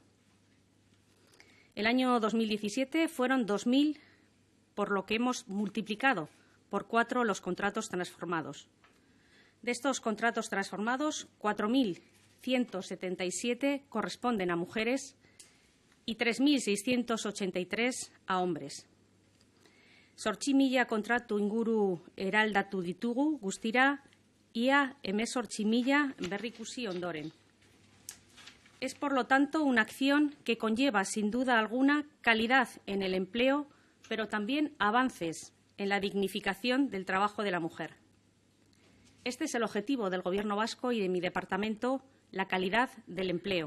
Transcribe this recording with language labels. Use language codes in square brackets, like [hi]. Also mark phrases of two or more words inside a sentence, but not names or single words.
[es] El año 2017 fueron 2.000, por lo que hemos multiplicado por 4 los contratos transformados. De estos contratos transformados, 4.177 corresponden a mujeres y 3.683 a hombres. [eu] 8.000 kontratu inguru eraldatu ditugu guztira, ia 18.000 berrikusi ondoren. [es] Es, por lo tanto, una acción que conlleva, sin duda alguna, calidad en el empleo, pero también avances en la dignificación del trabajo de la mujer. Este es el objetivo del Gobierno vasco y de mi departamento, la calidad del empleo.